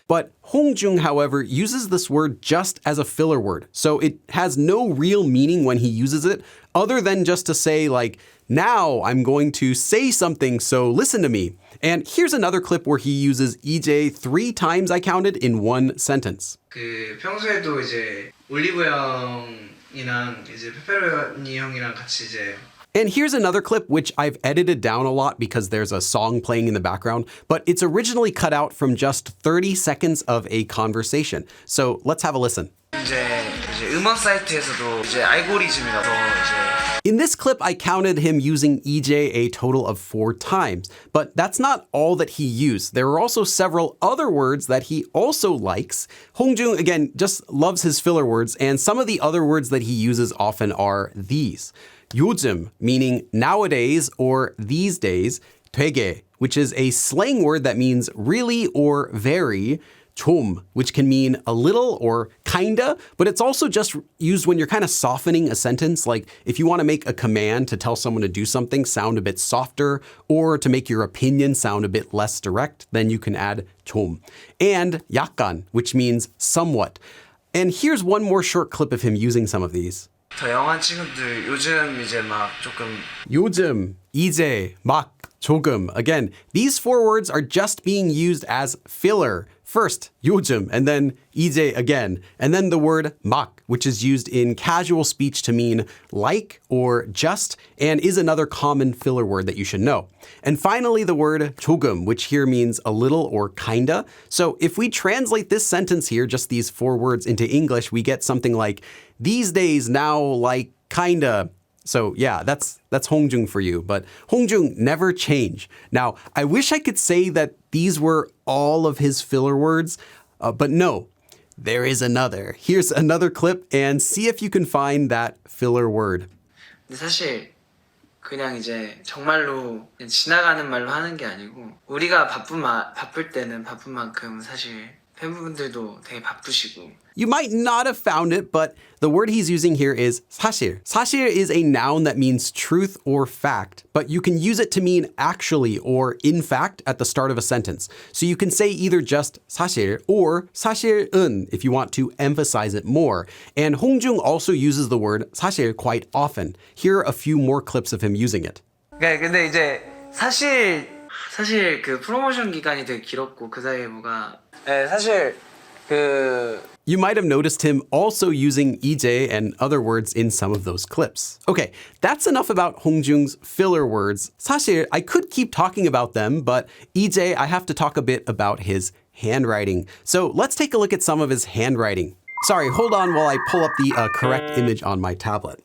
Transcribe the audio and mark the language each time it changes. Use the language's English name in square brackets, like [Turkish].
[English] But Hongjoong, however, uses this word just as a filler word, so it has no real meaning when he uses it, other than just to say like, now I'm going to say something, so listen to me. And here's another clip where he uses 이제 3 times, I counted, in one sentence. [Korean] 그 평소에도 이제 올리브 형이랑 이제 페페로니 형이랑 같이 이제 [English] And here's another clip which I've edited down a lot because there's a song playing in the background, but it's originally cut out from just 30 seconds of a conversation. So let's have a listen. [Korean] 이제 음원 사이트에서도 이제 알고리즘이라고 이제 [English] In this clip, I counted him using EJ a total of 4 times, but that's not all that he used. There are also several other words that he also likes. Hongjoong, again, just loves his filler words, and some of the other words that he uses often are these. 요즘, meaning nowadays or these days. 되게, which is a slang word that means really or very. 좀, which can mean a little or kinda, but it's also just used when you're kind of softening a sentence, like if you want to make a command to tell someone to do something sound a bit softer, or to make your opinion sound a bit less direct, then you can add 좀. And 약간, which means somewhat. And here's one more short clip of him using some of these. [Korean] 더 영한 친구들 요즘 이제 막 조금 요즘, 이제, 막, 조금. [English] Again, these 4 words are just being used as filler. First, 요즘, and then 이제 again, and then the word 막, which is used in casual speech to mean like or just, and is another common filler word that you should know. And finally, the word 조금, which here means a little or kinda. So if we translate this sentence here, just these 4 words into English, we get something like, these days now like kinda. So yeah, that's Hongjoong for you, but Hongjoong never change. Now, I wish I could say that these were all of his filler words, but no, there is another. Here's another clip and see if you can find that filler word. [Korean] 근데 사실 그냥 이제 정말로 그냥 지나가는 말로 하는 게 아니고 우리가 바쁠 때는 바쁜 만큼 사실 팬분들도 되게 바쁘시고 [English] You might not have found it, but the word he's using here is 사실. 사실 is a noun that means truth or fact, but you can use it to mean actually or in fact at the start of a sentence. So you can say either just 사실 or 사실은 if you want to emphasize it more. And Hongjoong also uses the word 사실 quite often. Here are a few more clips of him using it. [Korean] 근데 이제 사실 그 프로모션 기간이 되게 길었고 그 사이에 뭐가 사실 그 [English] You might have noticed him also using EJ and other words in some of those clips. Okay, that's enough about Hongjoong's filler words. 사실, I could keep talking about them, but EJ, I have to talk a bit about his handwriting. So let's take a look at some of his handwriting. Sorry, hold on while I pull up the correct image on my tablet.